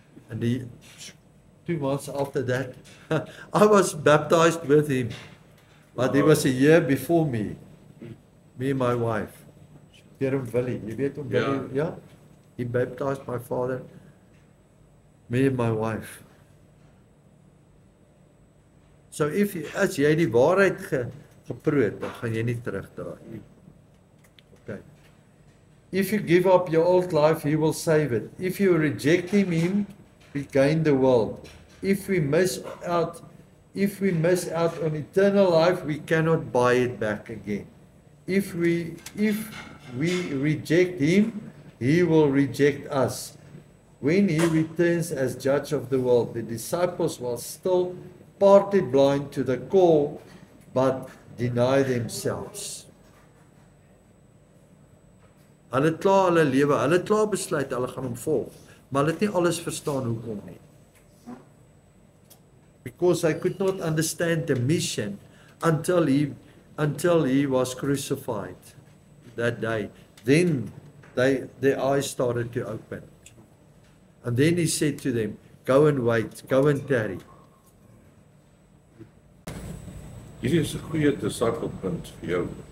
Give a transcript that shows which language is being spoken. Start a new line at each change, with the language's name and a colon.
English: And 2 months after that, I was baptized with him. But he was a year before me and my wife. Pierre Willie, you
Afrikaans: weet hom,
English: Willie? Yeah. He baptized my father, me and my wife.
Afrikaans: So as jy die waarheid geproot, dan gaan jy nie terugdraai. Okay.
English: If you give up your old life, he will save it. If you reject him, we gain the world. If we miss out on eternal life, we cannot buy it back again. If we reject him, he will reject us. When he returns as judge of the world, the disciples were still partly blind to the call, but deny themselves.
Afrikaans: Hulle het klaar hulle lewe, hulle het klaar besluit hulle gaan hom volg, maar hulle het nie alles verstaan hoekom nie.
English: Because I could not understand the mission until he was crucified that day. Then their eyes started to open. And then he said to them, Go and wait, go and tarry.
Afrikaans: Hierdie is 'n goeie disipelpunt vir jou.